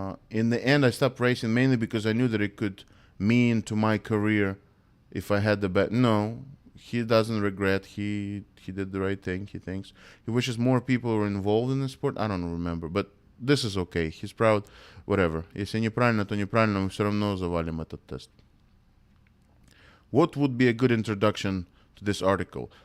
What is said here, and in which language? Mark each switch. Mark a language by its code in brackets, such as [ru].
[en] In the end, I stopped racing mainly because I knew that it could mean to my career if I had the bet. No, he doesn't regret. He did the right thing, he thinks. He wishes more people were involved in the sport. I don't remember. But this is okay, he's proud, whatever. [ru] Если неправильно, то неправильно, мы все равно завалим этот тест. [en] What would be a good introduction to this article?